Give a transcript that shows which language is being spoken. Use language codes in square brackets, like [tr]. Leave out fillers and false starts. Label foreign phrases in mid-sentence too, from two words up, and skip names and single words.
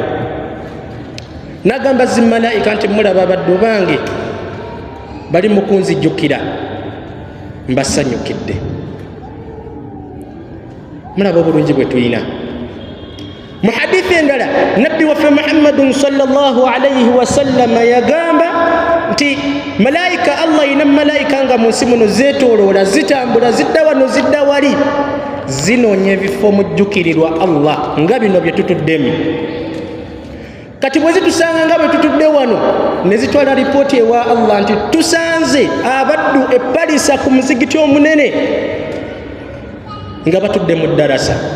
[lg] N'agamba zimmalaika nti mulaba baddu bange bali mu kunzijjukira, mbasanyukidde. Mulaba obulungi bwe tulina. Mu hadithi endala nabbi waffe Muhammadun [ar] صلى الله عليه وسلم [lg] yagamba nti malaika, Allah ina malaika nga mu nsi muno zeetooloola, zitambula, zidda wano zidda wali, zinoonya ebifo mujjukirirwa Allah nga bino bye tutuddemu. Kati bwe zitusanga nga bwe tutudde wano, ne zitwala lipooti ewa Allah nti tusanze abaddu epalisa ku muzigiti omunene nga batudde mu ddarasa.